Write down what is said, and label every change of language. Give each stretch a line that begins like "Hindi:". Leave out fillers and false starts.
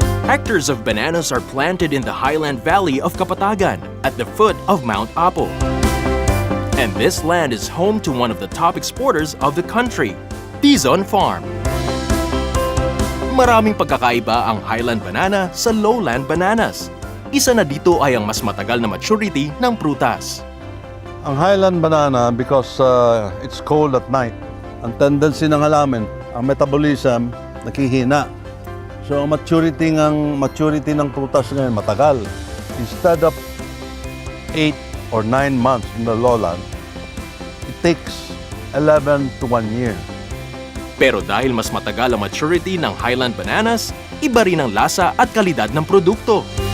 English: Hectares of bananas are planted in the highland valley of Kapatagan at the foot of Mount Apo. And this land is home to one of the top exporters of the country, Dizon Farm.
Filipino: Maraming pagkakaiba ang highland banana sa lowland bananas. Isa na dito ay ang mas matagal na maturity ng prutas.
English: Ang highland banana, because it's cold at night,
Filipino: ang tendency ng halaman,
English: ang metabolism, nakihina.
Filipino: So ang maturity ng prutas ngayon matagal.
English: Instead of 8 or 9 months in the lowland, it takes 11 to 1 year.
Filipino: Pero dahil mas matagal ang maturity ng highland bananas, iba rin ang lasa at kalidad ng produkto.